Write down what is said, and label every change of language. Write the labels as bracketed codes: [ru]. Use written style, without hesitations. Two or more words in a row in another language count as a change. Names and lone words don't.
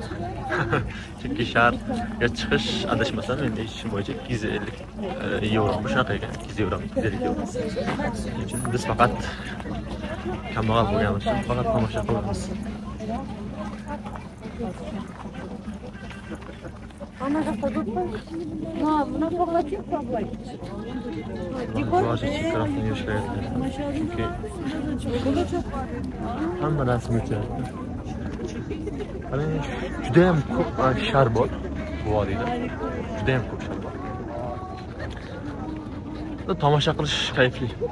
[uz] Chunki shaharga chiqish adashmasam endi eshitishim bo'yicha 250 euro shunaqa ekan, 200 euro, 250 euro. Shuning uchun biz faqat kambag'al bo'lganimiz uchun faqat tomosha qilamiz. [ru] Она же подумала, она поглотит проблемы. [uz] Boshqa tarafdan yurishlayapti. Chunki hamma rasm o'tyapti. Hani judayam ko'p shar bor bu vodiyda. Judayam ko'p shar bor. Tomosha qilish kayfli.